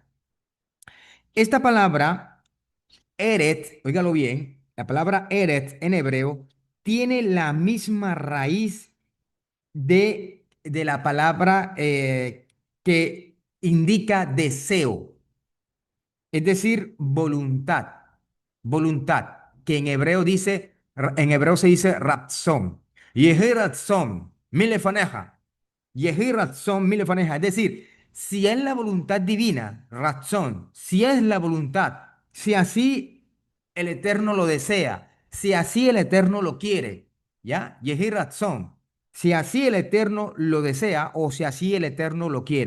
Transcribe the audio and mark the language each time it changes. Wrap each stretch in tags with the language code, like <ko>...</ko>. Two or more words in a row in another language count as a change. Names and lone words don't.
<es>Esta palabra Eret, óigalo bien, la palabra Eret en hebreo tiene la misma raíz de la palabra que indica deseo, es decir, voluntad, voluntad, que en hebreo se dice ratzón.</es> <he>יהי רצון מלפניך. יהי רצון מלפניך.</he> <es>Es decir, si es la voluntad divina, razón, si es la voluntad, si así el Eterno lo desea, si así el Eterno lo quiere, ¿ya?</es> <he>יהי רצון.</he> <es>Si así el Eterno lo desea o si así el Eterno lo quiere.</es>